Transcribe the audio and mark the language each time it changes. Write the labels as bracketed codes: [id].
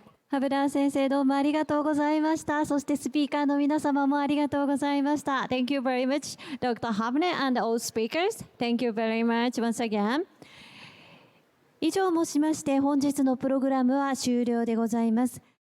[ja] ハブラー先生、どうもありがとうございました。そしてスピーカーの皆様もありがとうございました。 [en] Thank you very much, Dr. Havne and all speakers. Thank you very much once again. [ja] 以上もしまして本日のプログラムは終了でございます。